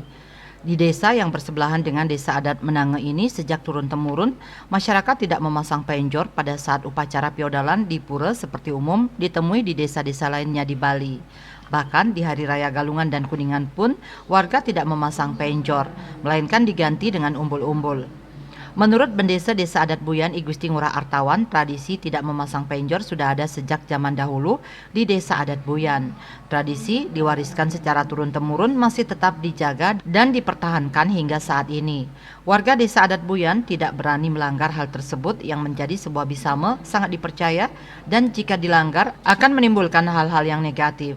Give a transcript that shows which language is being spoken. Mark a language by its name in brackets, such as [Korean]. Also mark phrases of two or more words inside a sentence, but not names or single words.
[Indonesian] Di desa yang bersebelahan dengan desa adat Menange ini sejak turun-temurun, masyarakat tidak memasang penjor pada saat upacara piodalan di pura seperti umum ditemui di desa-desa lainnya di Bali. Bahkan di Hari Raya Galungan dan Kuningan pun warga tidak memasang penjor, melainkan diganti dengan umbul-umbul. Menurut Bendesa Desa Adat Buyan I Gusti Ngurah Artawan, tradisi tidak memasang penjor sudah ada sejak zaman dahulu di Desa Adat Buyan. Tradisi diwariskan secara turun-temurun masih tetap dijaga dan dipertahankan hingga saat ini. Warga Desa Adat Buyan tidak berani melanggar hal tersebut yang menjadi sebuah bisame sangat dipercaya dan jika dilanggar akan menimbulkan hal-hal yang negatif.